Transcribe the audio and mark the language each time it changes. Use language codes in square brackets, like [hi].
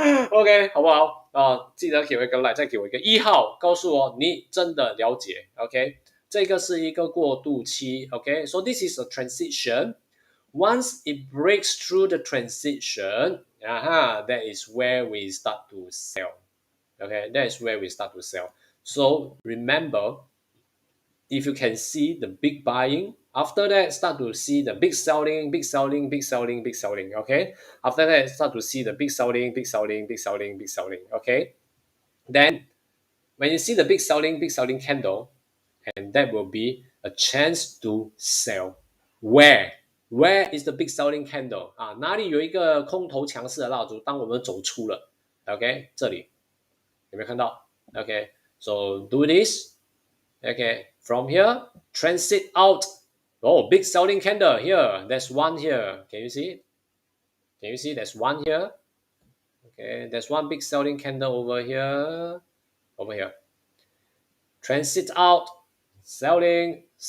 [zh] OK， 好不好？记得给我一个 like， 再给我一个1号，告诉我你真的了解。 OK， 这个是一个过渡期。 [en] OK，so this is a transition. Once it breaks through the transition, that is where we start to sell. Okay, that is where we start to sell. So remember, if you can see the big buying, after that start to see the big selling, big selling, big selling, big selling. Okay, after that start to see the big selling, big selling, big selling, big selling. Okay, then when you see the big selling candle, and that will be a chance to sell. Where is the big selling candle [zh] 啊？哪里有一个空头强势的蜡烛？当我们走出了 ，OK， 这里有没有看到 ？OK， [en] so do this. Okay, from here, transit out. Oh, big selling candle here. There's one here. Can you see? Can you see? There's one here. Okay, there's one big selling candle over here. Over here. Transit out. Selling.